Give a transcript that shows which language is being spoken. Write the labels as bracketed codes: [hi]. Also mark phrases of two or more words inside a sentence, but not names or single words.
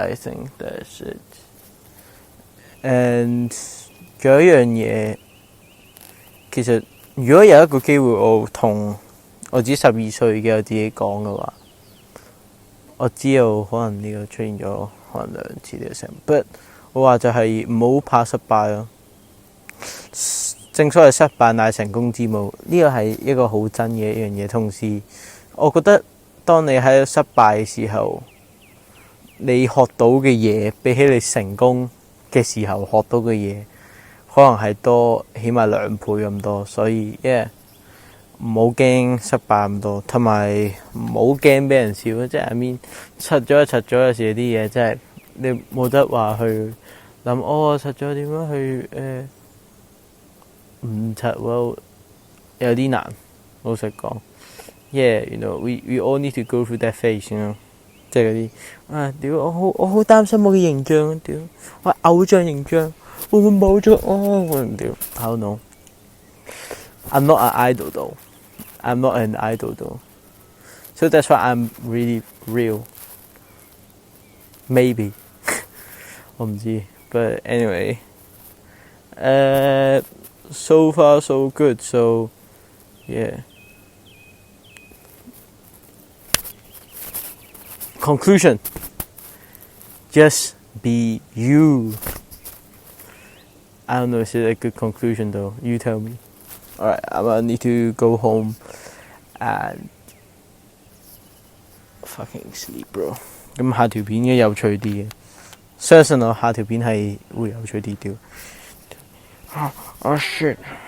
[en] I think that's it. And [yue] 仲有一樣嘢，其實如果有一個機會，我同我自己12歲嘅我自己講嘅話，我知道可能呢個出現咗可能2次呢個成 ，but 我話就係唔好怕失敗咯。正所謂失敗乃成功之母，呢個係一個好真嘅一樣嘢。同時，我覺得當你喺失敗嘅時候，你學到嘅嘢比起你成功嘅時候學到嘅嘢，可能係多起碼2倍咁多。所以唔好驚失敗咁多，同埋唔好驚俾人笑。 [en] 即係I mean， [yue] 柒咗，有時啲嘢真係你冇得話去諗，柒咗點樣去唔柒喎，有啲難。老實講 [en] ，we all need to go through that phase， [yue] 即係嗰啲我好擔心我嘅形象，我偶像形象會唔會冇咗 [en] I don't know. I'm not an idol though. I'm not an idol though. So that's why I'm really real. Maybe. [yue] 我唔知 [en] But anyway. So far so good. So yeah. Conclusion. Just be you. I don't know, is it a good conclusion though? You tell me. Alright, I'm gonna need to go home and fucking sleep, bro. [yue] 咁下條片應該有趣啲嘅，相信我下條片係會有趣啲啲。 [en] Oh shit.